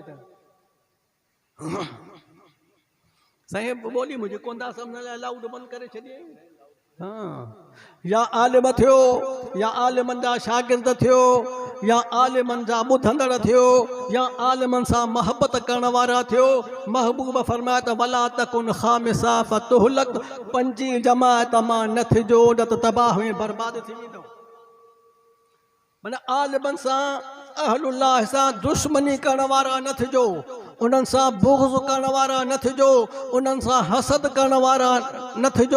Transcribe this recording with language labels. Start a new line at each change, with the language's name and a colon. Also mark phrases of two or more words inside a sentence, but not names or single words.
Sindhi: त साईं ॿोली मुंहिंजी कोन था सम्झ लाइ लाउड बंदि करे छॾियईं। हाँ, या आलिम थियो या आलिमन जा शागिर्द थियो या आलिमन जा ॿुधंदड़ थियो या आलिमन सां मोहब्बत करण वारा थियो। महबूब फरमाए त
Arabic: ولا تكن خامسا فتهلك,
Sindhi: पंजी जमात मां न थिजो न त तबाह में बर्बाद थी वेंदो। माना आलिमन सां अहलुल्लाह सां दुश्मनी करण वारा न थिजो, उन्हनि सां बुग़्ज़ करण वारा न थिजो, उन्हनि सां हसद करण वारा न थिजो।